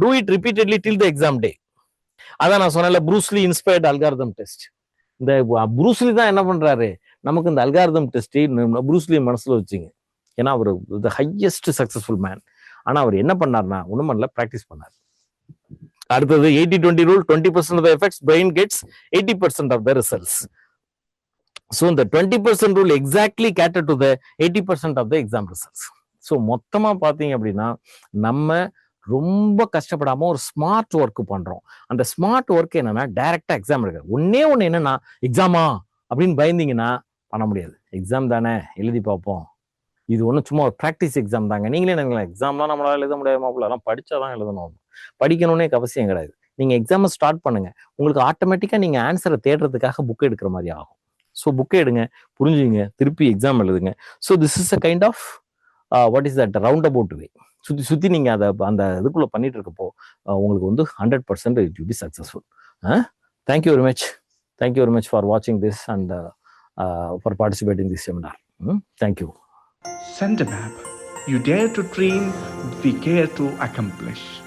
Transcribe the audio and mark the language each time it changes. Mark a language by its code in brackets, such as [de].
[en] Do it repeatedly till the exam day. [ta] அதான் நான் சொன்னேன்ல, [en] Bruce Lee inspired algorithm test. [ta] இந்த ப்ரூஸ்லி தான் என்ன பண்றாரு, நமக்கு இந்த அல்காரிதம் டெஸ்ட் ப்ரூஸ்லி மனசுல வச்சுங்க. ஏன்னா அவர் [en] The highest successful man. [ta] ஆனா அவர் என்ன பண்ணார்னா, ஒண்ணும் பண்ணல, பிராக்டிஸ் பண்ணார். அடுத்தது 80-20 rule. [en] 20% of the effects brain gets 80% of the results. So the 20% rule exactly cater to the 80% of the exam results. [ta] So மொத்தமா பாத்தீங்க அப்படின்னா, நம்ம ரொம்ப கஷ்டப்படாம ஒரு ஸ்மார்ட் ஒர்க் பண்றோம். அந்த ஸ்மார்ட் ஒர்க் என்னன்னா, டைரக்டா எக்ஸாம் எடுக்க. ஒண்ணு என்னன்னா, எக்ஸாமா அப்படின்னு பயந்தீங்கன்னா பண்ண முடியாது. எக்ஸாம் தானே, எழுதி பார்ப்போம். இது ஒன்றும் சும்மா ஒரு ப்ராக்டிஸ் எக்ஸாம் தாங்க. நீங்களே நினைக்கலாம், எக்ஸாம்லாம் நம்மளால எழுத முடியாம, அதெல்லாம் படிச்சாதான் எழுதணும். படிக்கணும்னே அவசியம் கிடையாது. நீங்க எக்ஸாமை ஸ்டார்ட் பண்ணுங்க, உங்களுக்கு ஆட்டோமேட்டிக்கா நீங்க ஆன்சரை தேடுறதுக்காக புக் எடுக்கிற மாதிரி ஆகும். ஸோ புக்கை எடுங்க, புரிஞ்சுங்க, திருப்பி எக்ஸாம் எழுதுங்க. [en] So this is a kind of what is that round about way. [ta] சுத்தி நீங்க அந்த இதுக்குள்ள பண்ணிட்டு இருக்கப்போ உங்களுக்கு 100% [en] It will be successful. Thank you very much. Thank you very much for வாட்சிங் this and for participating this seminar. Thank you. Sendermap. You dare to dream, we care to accomplish.